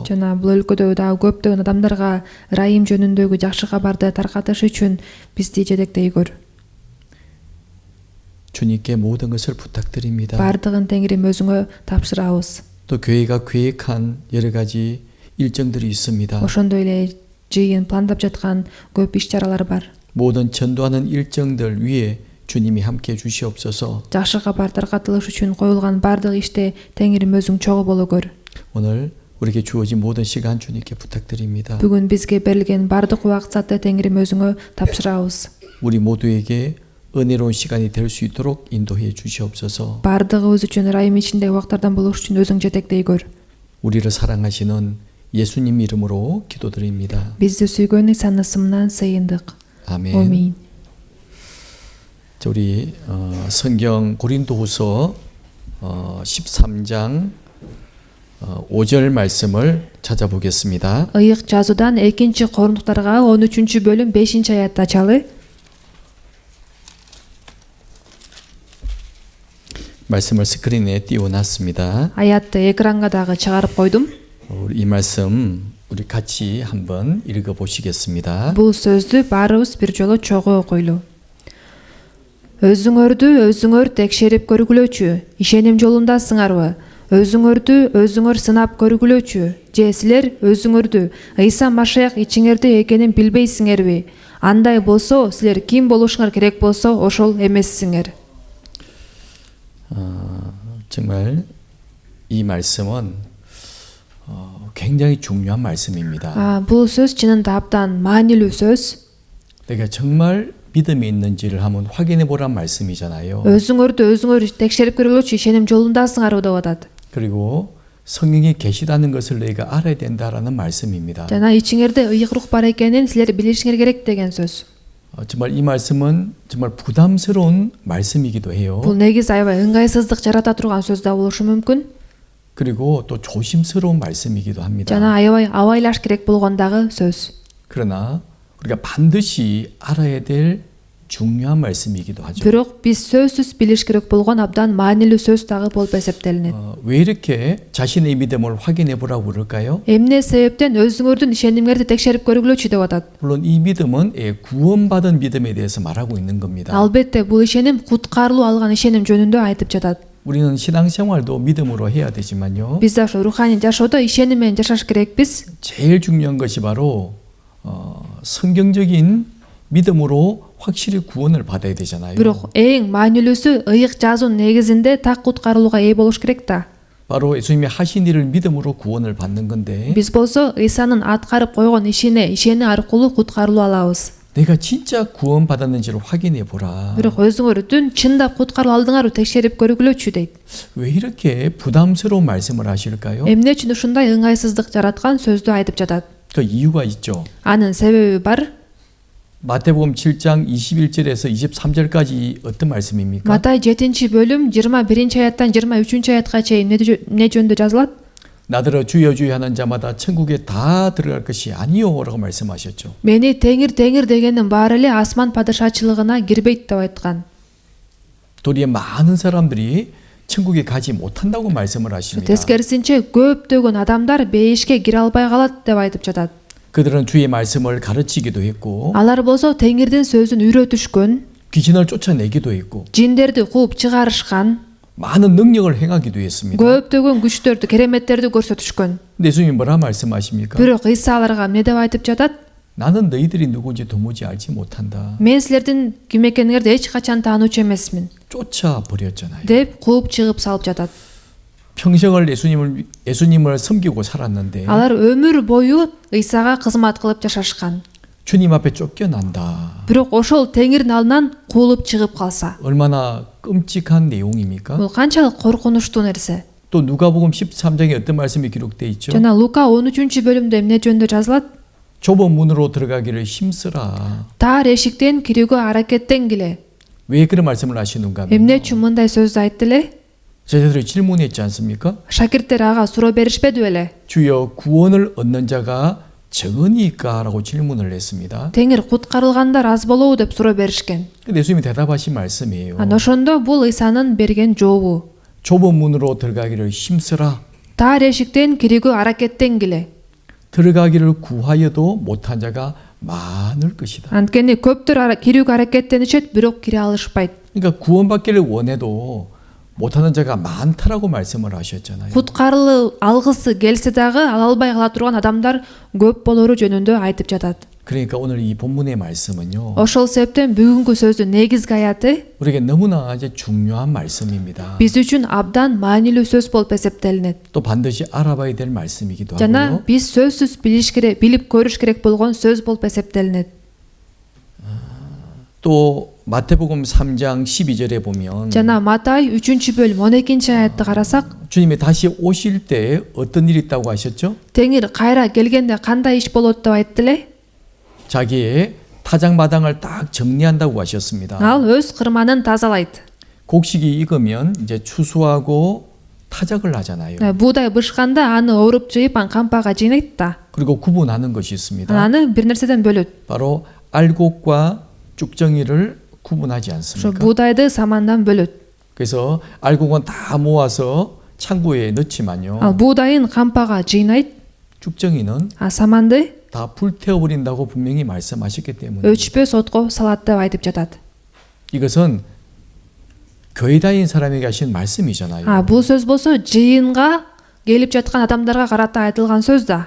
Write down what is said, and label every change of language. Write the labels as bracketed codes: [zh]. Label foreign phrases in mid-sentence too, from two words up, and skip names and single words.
[ky] Жана бул өлкөдө дагы көптөгөн адамдарга ырайым жөнүндөгү жакшы кабарды таркатыш үчүн бизди жетектей көр. [ko] 주님께 모든 것을 부탁드립니다. [ky] Бардыгын Теңирим өзүңө тапшырабыз. [ko] 또 교회가 계획한 여러 가지 일정들이 있습니다. [ky] Ошондой эле жыйын пландап жаткан көп иш-чаралар бар. [ko] 모든 전도하는 일정들 위에 주님이 함께 주시옵소서. [ky] Жакшы кабар таркатылыш үчүн коюлган бардык иште Теңирим өзүң чогуу боло көр. [ko] 오늘 우리에게 주어진 모든 시간 주님께 부탁드립니다. [ky] Бүгүн бизге берилген бардык убакытты Теңирим өзүңө тапшырабыз. [ko] 우리 모두에게 은혜로운 시간이 될 수 있도록 인도해 주시옵소서. [ky] Бардыгыбыз үчүн ырайым ичинде убактардан болуш үчүн өзүң жетектей көр. [ko] 우리를 사랑하시는 예수님 이름으로 기도드립니다. [ky] Бизди сүйгөн Исанын ысымынан сыйындык. [ko] 아멘. [ky] Амин. [ko] 자, 우리 성경 고린도후서 13장 5절 말씀을 찾아보겠습니다. [ky] Ыйык жазуудан 2 Корундуктарга 13 бөлүм 5 аятты ачалы. [ko] 말씀을 스크린에 띄워놨습니다. [ky] Аятты экранга дагы чыгарып койдум. [ko] 이 말씀 우리 같이 한번 읽어보시겠습니다. [ky] Бул сөздү баарыбыз бир жолу чогуу окуйлу. Өзүңөр текшерип көргүлөчү, ишеним жолундасыңарбы? Өзүңөр сынап көргүлөчү, же силер өзүңөрдү Ыйса Машаяк ичиңерде экенин билбейсиңерби? Андай болсо, силер ким болушуңар керек болсо, ошол эмессиңер. [ko] 정말 이 말씀은 굉장히 중요한 말씀입니다. [ky] Бул сөз чынында абдан маанилүү сөз. [ko] 내가 정말 믿음이 있는지를 한번 확인해 보란 말씀이잖아요. [ky] өзүңөр текшерип көргүлөчү, ишеним жолундасыңарбы деп атат. [ko] 그리고 성령이 계시다는 것을 너희가 알아야 된다라는 말씀입니다. [ky] Жана ичиңерде ыйык рух бар экенин силер билишиңер керек деген сөз. [ko] 정말 이 말씀은 정말 부담스러운 말씀이기도 해요. [ky] Бул негиз аябай ыңгайсыздык жарата турган сөз да болушу мүмкүн. [ko] 그리고 또 조심스러운 말씀이기도 합니다. [ky] Жана аябай абайлаш керек болгондагы сөз. [ko] 그러나 우리가 반드시 알아야 될 중요한 말씀이기도 하죠. [ky] Бирок биз сөзсүз билиш керек болгон абдан маанилүү сөз дагы болуп эсептелинет. [ko] 왜 이렇게 자신의 믿음을 확인해 보라고 그럴까요? [ky] Эмне себептен өзүңөрдүн ишенимиңерди текшерип көргүлөчү деп атат. [ko] 물론 이 믿음은 구원받은 믿음에 대해서 말하고 있는 겁니다. [ky] Албетте бул ишеним куткарылуу алган ишеним жөнүндө айтып жатат. [ko] 우리는 신앙생활도 믿음으로 해야 되지만요. [ky] Биз ошо руханий жашоодо ишеним менен жашаш керекпиз. [ko] 제일 중요한 것이 바로 성경적인 믿음으로 확실히 구원을 받아야 되잖아요. [ky] Бирок эң маанилүүсү ыйык жазуунун негизинде так куткарылууга ээ болуш керек да. [ko] 바로 예수님이 하신 일을 믿음으로 구원을 받는 건데 [ky] Биз болсо Исанын аткарып койгон ишени аркылуу куткарылуу алабыз. [ko] 내가 진짜 구원받았는지를 확인해 보라. [ky] Бирок өзүңөрдүн чындап куткарылуу алдыңарбы текшерип көргүлөчү дейт. [ko] 왜 이렇게 부담스러운 말씀을 하실까요? [ky] Эмне үчүн ушундай ыңгайсыздык жараткан сөздү айтып жатат? [ko] 그 이유가 있죠. [ky] Анын себеби бар. [ko] 마태복음 7장 21절에서 23절까지 어떤 말씀입니까? [ky] Матай 7-бөлүм 21-аяттан 23-аятка чейин эмне жөнүндө жазылат? [ko] 나더러 주여 주여 하는 자마다 천국에 다 들어갈 것이 아니요라고 말씀하셨죠. [ky] Мени теңир дегендин баары эле асман падышачылыгына кирбейт деп айткан. [ko] 도리어 많은 사람들이 천국에 가지 못한다고 말씀을 하십니다. [ky] Тескерисинче көптөгөн адамдар бейишке кире албай калат деп айтып жатат. [ko] 그들은 주의 말씀을 가르치기도 했고 [ky] Алар болсо теңирдин сөзүн үйрөтүшкөн, [ko] 귀신을 쫓아내기도 했고 [ky] жиндерди кууп чыгарышкан, [ko] 많은 능력을 행하기도 했습니다. [ky] көптөгөн күчтөрдү, кереметтерди көрсөтүшкөн. [ko] 근데 예수님이 뭐라 말씀하십니까? [ky] Бирок Иса аларга эмне деп айтып жатат? [ko] 나는 너희들이 누구인지 도무지 알지 못한다. [ky] Мен силердин ким экениңерди эч качан таануучу эмесмин [ko] 쫓아버렸잖아요. [ky] деп кууп чыгып салып жатат. [ko] 평생을 예수님을 섬기고 살았는데 [ky] Алар өмүр бою Исага кызмат кылып жашашкан. [ko] 주님 앞에 쫓겨난다. [ky] Бирок ошол теңирдин алдынан куулуп чыгып калса, [ko] 얼마나 끔찍한 내용입니까? [ky] бул канчалык коркунучтуу нерсе. [ko] 또 누가복음 13장에 어떤 말씀이 기록되어 있죠? [ky] Жана Лука 13-бөлүмдө эмне жөнүндө жазылат? [ko] 좁은 문으로 들어가기를 힘쓰라. [ky] Таар эшиктен кирүүгө аракеттенгиле. [ko] 왜 그런 말씀을 하시는가 하면 [ky] Эмне үчүн мындай сөздү айтты эле? [ko] 제자들이 질문했지 않습니까? [ky] Шакирттер ага суроо беришпеди беле? [ko] 주여 구원을 얻는 자가 적으니까 라고 질문을 했습니다. [ky] Теңир куткарылгандар аз болобу деп суроо беришкен. [ko] 근데 예수님이 대답하신 말씀이에요. [ky] Анан ошондо бул Исанын берген жообу. [ko] 좁은 문으로 들어가기를 힘쓰라. [ky] Таар эшиктен кирүүгө аракеттенгиле. [ko] 들어가기를 구하여도 못한 자가 많을 것이다. [ky] Анткени көптөр кирүүгө аракеттенишет, бирок кире алышпайт. [ko] 그러니까 구원받기를 원해도 못하는 자가 많다라고 말씀을 하셨잖아요. [ky] Куткарылуу алгысы келсе дагы ала албай кала турган адамдар көп болору жөнүндө айтып жатат. [ko] 그러니까 오늘 이 본문의 말씀은요. [ky] Ошол себептен бүгүнкү сөздүн негизги аяты [ko] 우리에게 너무나 이제 중요한 말씀입니다. [ky] биз үчүн абдан маанилүү сөз болуп эсептелинет. [ko] 또 반드시 알아봐야 될 말씀이기도 [ky] Жана [ko] 하고요. [ky] биз сөзсүз билип көрүш керек болгон сөз болуп эсептелинет. [ko] 또 마태복음 3장 12절에 보면 [ky] Жана Матай 3-бөлүм 12-аятты карасак, [ko] 주님이 다시 오실 때 어떤 일이 있다고 하셨죠? [ky] теңир кайра келгенде кандай иш болот деп айтты эле? [ko] 자기의 타작마당을 딱 정리한다고 하셨습니다. [ky] Ал өз кырманын тазалайт. [ko] 곡식이 익으면 이제 추수하고 타작을 하잖아요. [ky] Буудай бышканда аны ооруп жыйып, ан кампага жыйнайт да. [ko] 그리고 구분하는 것이 있습니다. [ky] Аны бир нерседен бөлөт. [ko] 바로 알곡과 쭉정이를 구분하지 [ky] Ошо [ko] 않습니까? [ky] буудайды самандан бөлөт. [ko] 그래서 알곡은 다 모아서 창고에 넣지만요. [ky] Ал буудайын кампага жыйнайт, [ko] 쭉정이는 [ky] а саманды [ko] 다 불태워버린다고 분명히 말씀하셨기 때문에 [ky] өчпөс отко салат деп айтып жатат. [ko] 이것은 교회 다닌 사람에게 하신 말씀이잖아요. [ky] Бул сөз болсо жыйынга келип жаткан адамдарга карата айтылган сөз да.